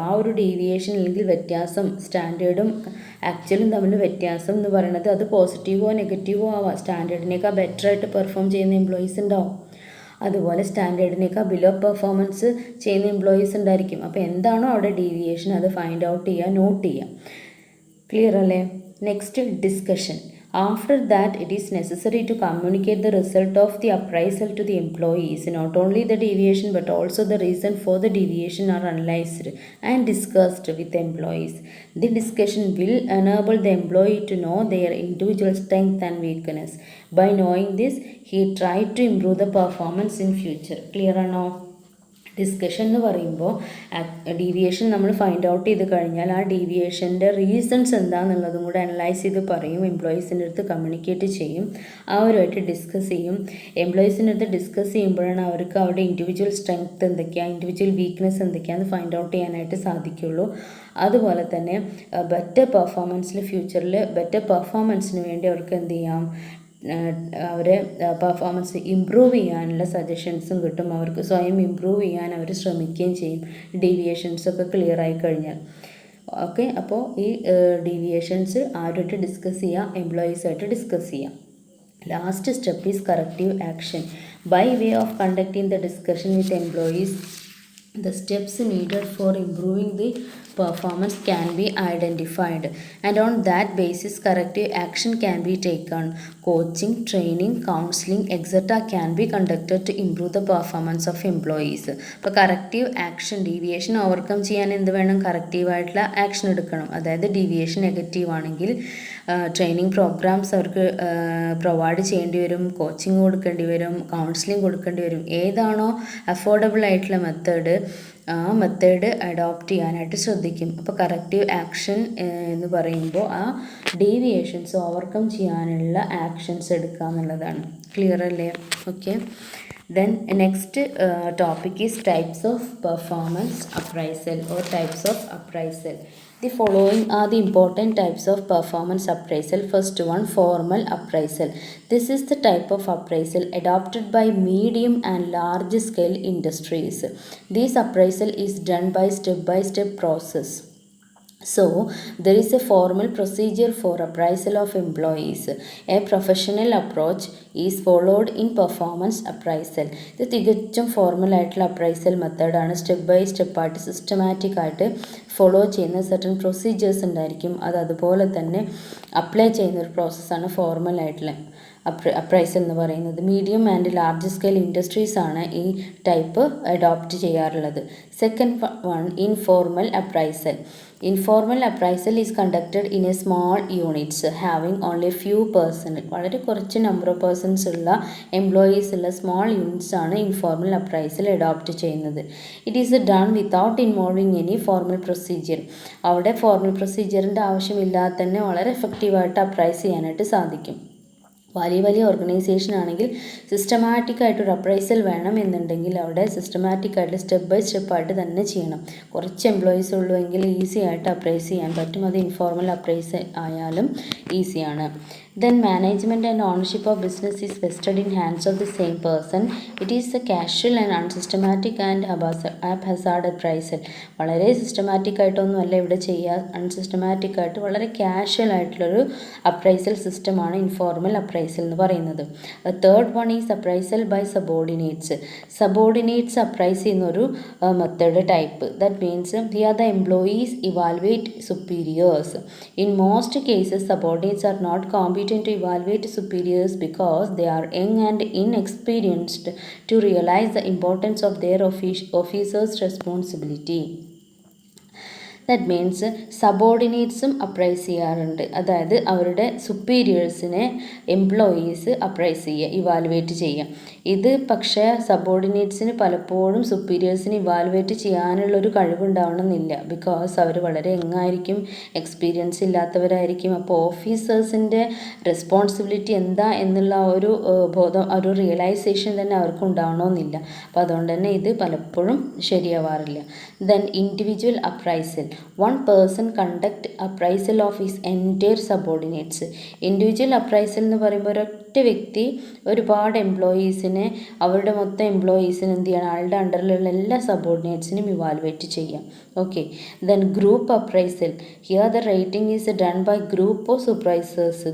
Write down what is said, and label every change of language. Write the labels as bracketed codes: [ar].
[ml] ആ ഒരു ഡീവിയേഷൻ അല്ലെങ്കിൽ വ്യത്യാസം സ്റ്റാൻഡേർഡും ആക്ച്വലും തമ്മിൽ വ്യത്യാസം എന്ന് പറയുന്നത് അത് പോസിറ്റീവോ നെഗറ്റീവോ ആവാം. സ്റ്റാൻഡേർഡിനേക്കാൾ ബെറ്ററായിട്ട് പെർഫോം ചെയ്യുന്ന എംപ്ലോയീസ് ഉണ്ടാവും, അതുപോലെ സ്റ്റാൻഡേർഡിനേക്കാൾ ബിലോ പെർഫോമൻസ് ചെയ്യുന്ന എംപ്ലോയീസ് ഉണ്ടായിരിക്കും. അപ്പോൾ എന്താണോ അവിടെ ഡീവിയേഷൻ അത് ഫൈൻഡ് ഔട്ട് ചെയ്യുക, നോട്ട് ചെയ്യുക. ക്ലിയർ അല്ലേ? Next discussion. [en] After that, it is necessary to communicate the result of the appraisal to the employees. Not only the deviation but also the reason for the deviation are analyzed and discussed with the employees. The discussion will enable the employee to know their individual strength and weakness. By knowing this, he tried to improve the performance in future. Clear or no? [ml] Discussion എന്ന് പറയുമ്പോൾ deviation നമ്മൾ find out ചെയ്ത് കഴിഞ്ഞാൽ ആ ഡീവിയേഷൻ്റെ reasons എന്താണെന്നുള്ളതും കൂടെ analyse ചെയ്ത് പറയും, എംപ്ലോയീസിൻ്റെ അടുത്ത് കമ്മ്യൂണിക്കേറ്റ് ചെയ്യും, അവരുമായിട്ട് ഡിസ്കസ് ചെയ്യും. എംപ്ലോയീസിൻ്റെ അടുത്ത് ഡിസ്കസ് ചെയ്യുമ്പോഴാണ് അവർക്ക് അവരുടെ ഇൻഡിവിജ്വൽ സ്ട്രെങ്ത് എന്തൊക്കെയാണ്, ഇൻഡിവിജ്വൽ വീക്ക്നെസ് എന്തൊക്കെയാണെന്ന് ഫൈൻഡ് ഔട്ട് ചെയ്യാനായിട്ട് സാധിക്കുള്ളൂ. അതുപോലെ തന്നെ ബെറ്റർ പെർഫോമൻസിൽ ഫ്യൂച്ചറിൽ ബെറ്റർ പെർഫോമൻസിന് വേണ്ടി അവർക്ക് എന്ത് ചെയ്യാം, അവരെ പെർഫോമൻസ് ഇമ്പ്രൂവ് ചെയ്യാനുള്ള സജഷൻസും കിട്ടും. അവർക്ക് സ്വയം ഇമ്പ്രൂവ് ചെയ്യാൻ അവർ ശ്രമിക്കുകയും ചെയ്യും ഡീവിയേഷൻസൊക്കെ ക്ലിയർ ആയി കഴിഞ്ഞാൽ. ഓക്കെ, അപ്പോൾ ഈ ഡീവിയേഷൻസ് ആരുമായിട്ട് ഡിസ്കസ് ചെയ്യുക, എംപ്ലോയീസായിട്ട് ഡിസ്കസ് ചെയ്യാം. [en] Last step is corrective action. By way of conducting the discussion with employees, the steps needed for improving the performance can be identified, and on that basis corrective action can be taken. Coaching, training, counseling etc. can be conducted to improve the performance of employees. [ml] അപ്പോൾ corrective action, deviation overcome ചെയ്യാൻ എന്ത് വേണം, കറക്റ്റീവായിട്ടുള്ള action എടുക്കണം. അതായത് deviation negative ആണെങ്കിൽ training programmes അവർക്ക് provide ചെയ്യേണ്ടി വരും, കോച്ചിങ് കൊടുക്കേണ്ടി വരും, കൗൺസിലിംഗ് കൊടുക്കേണ്ടി വരും. ഏതാണോ അഫോർഡബിൾ ആയിട്ടുള്ള മെത്തേഡ് ആ മെത്തേഡ് അഡോപ്റ്റ് ചെയ്യാനായിട്ട് ശ്രദ്ധിക്കും. അപ്പോൾ കറക്റ്റീവ് ആക്ഷൻ എന്ന് പറയുമ്പോൾ ആ ഡീവിയേഷൻസ് ഓവർകം ചെയ്യാനുള്ള ആക്ഷൻസ് എടുക്കുക എന്നുള്ളതാണ്. ക്ലിയർ അല്ലേ? [en] Okay, then next topic is types of performance appraisal or types of appraisal. The following are the important types of performance appraisal. First one, formal appraisal. This is the type of appraisal adopted by medium and large scale industries. This appraisal is done by step process. So, there is a formal procedure for appraisal of employees. A professional approach is followed in performance appraisal. [ml] ഇത് തികച്ചും formal ആയിട്ടുള്ള appraisal മെത്തേഡാണ്. Step by സ്റ്റെപ്പായിട്ട് systematic ആയിട്ട് follow ചെയ്യുന്ന certain procedures ഉണ്ടായിരിക്കും. അതുപോലെ തന്നെ അപ്ലൈ ചെയ്യുന്ന ഒരു പ്രോസസ്സാണ് ഫോർമൽ ആയിട്ടുള്ള അപ്രൈസൽ എന്ന് പറയുന്നത്. Medium and large scale industries ആണ് ഈ ടൈപ്പ് അഡോപ്റ്റ് ചെയ്യാറുള്ളത്. [en] Second one, informal appraisal. Informal appraisal is conducted in a small units having only few personnel. [ml] വളരെ കുറച്ച് നമ്പർ ഓഫ് പേഴ്സൺസ് ഉള്ള എംപ്ലോയീസ് ഉള്ള സ്മോൾ യൂണിറ്റ്സ് ആണ് ഇൻഫോർമൽ അപ്രൈസൽ അഡോപ്റ്റ് ചെയ്യുന്നത്. [en] It is done without involving any formal procedure. [ml] അവിടെ formal പ്രൊസീജിയറിൻ്റെ ആവശ്യമില്ലാതെ തന്നെ വളരെ എഫക്റ്റീവായിട്ട് അപ്രൈസ് ചെയ്യാനായിട്ട് സാധിക്കും. വലിയ ഓർഗനൈസേഷൻ ആണെങ്കിൽ സിസ്റ്റമാറ്റിക് ആയിട്ടൊരു അപ്രൈസൽ വേണം എന്നുണ്ടെങ്കിൽ അവിടെ സിസ്റ്റമാറ്റിക് ആയിട്ട് സ്റ്റെപ്പ് ബൈ സ്റ്റെപ്പായിട്ട് തന്നെ ചെയ്യണം. കുറച്ച് എംപ്ലോയീസ് ഉള്ളൂ എങ്കിൽ ഈസി ആയിട്ട് അപ്രൈസ് ചെയ്യാൻ പറ്റും. അത് ഇൻഫോർമൽ അപ്രൈസ് ആയാലും ഈസിയാണ്. [en] Then management and ownership of business is vested in hands of the same person. It is a casual and unsystematic and haphazard appraisal. [ml] വളരെ സിസ്റ്റമാറ്റിക് ആയിട്ടൊന്നും അല്ല ഇവിടെ ചെയ്യുക. അൺസിസ്റ്റമാറ്റിക് ആയിട്ട് വളരെ കാഷ്വൽ ആയിട്ടുള്ളൊരു അപ്രൈസൽ സിസ്റ്റമാണ് ഇൻഫോർമൽ അപ്രൈസൽ എന്ന് പറയുന്നത്. [en] Third one is appraisal by subordinates. [ml] Subordinates appraise ചെയ്യുന്നൊരു method type. [en] That means here the employees evaluate superiors. In most cases subordinates are not competent to evaluate superiors because they are young and inexperienced to realize the importance of their officer's responsibility. [ml] That means സബോർഡിനേറ്റ്സും appraise ചെയ്യാറുണ്ട്. അതായത് അവരുടെ സുപ്പീരിയേഴ്സിനെ employees appraise ചെയ്യുക, evaluate ചെയ്യുക. ഇത് പക്ഷേ സബോർഡിനേറ്റ്സിന് പലപ്പോഴും സുപ്പീരിയേഴ്സിന് evaluate ചെയ്യാനുള്ളൊരു കഴിവുണ്ടാവണമെന്നില്ല. Because അവർ വളരെ യങ്ങായിരിക്കും, എക്സ്പീരിയൻസ് ഇല്ലാത്തവരായിരിക്കും. അപ്പോൾ ഓഫീസേഴ്സിൻ്റെ റെസ്പോൺസിബിലിറ്റി എന്താ എന്നുള്ള ഒരു ബോധം, ഒരു റിയലൈസേഷൻ തന്നെ അവർക്ക് ഉണ്ടാവണമെന്നില്ല. അപ്പോൾ അതുകൊണ്ട് തന്നെ ഇത് പലപ്പോഴും ശരിയാവാറില്ല. [en] Then individual appraisal. One person conduct appraisal of his entire subordinates. [ml] Individual appraisal എന്ന് പറയുമ്പോൾ ഒരൊറ്റ വ്യക്തി ഒരുപാട് എംപ്ലോയീസിനെ, അവരുടെ മൊത്തം എംപ്ലോയീസിന് എന്ത് ചെയ്യണം, ആളുടെ അണ്ടറിലുള്ള എല്ലാ സബോർഡിനേറ്റ്സിനും ഇവാലുവേറ്റ് ചെയ്യാം. Okay. [en] Then group appraisal. Here the rating is done by group of supervisors.